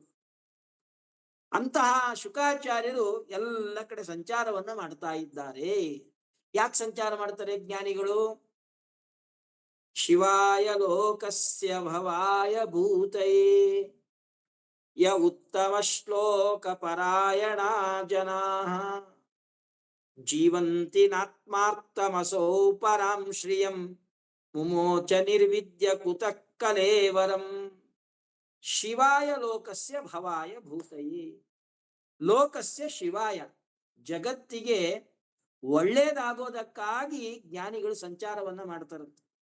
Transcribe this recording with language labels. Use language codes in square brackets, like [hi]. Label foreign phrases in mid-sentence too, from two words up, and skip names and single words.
[kn] ಅಂತಹ ಶುಕಾಚಾರ್ಯರು ಎಲ್ಲ ಕಡೆ ಸಂಚಾರವನ್ನ ಮಾಡ್ತಾ ಇದ್ದಾರೆ. ಯಾಕೆ ಸಂಚಾರ ಮಾಡ್ತಾರೆ ಜ್ಞಾನಿಗಳು? [sa] ಶಿವಾಯ ಲೋಕಸ್ಯ ಭವಾಯ ಭೂತಯೇ ಯ ಉತ್ತಮ ಶ್ಲೋಕ ಪರಾಯಣ ಜನಾಃ ಜೀವಂತಿ ನಾತ್ಮಾರ್ಥಮಸೋ ಪರಾಂ ಶ್ರಿಯಂ ಮುಮೋಚ ನಿರ್ವಿದ್ಯ ಕುತಃ ಕಲೇವರಂ. ಶಿವಾಯ ಲೋಕಸ್ಯ ಭವಾಯ ಭೂತಯೇ. ಲೋಕಸ್ಯ ಶಿವಾಯ, [kn] ಜಗತ್ತಿಗೆ ಒಳ್ಳೇದಾಗೋದಕ್ಕಾಗಿ ಜ್ಞಾನಿಗಳು ಸಂಚಾರವನ್ನ ಮಾಡ್ತಾರಂತೆ.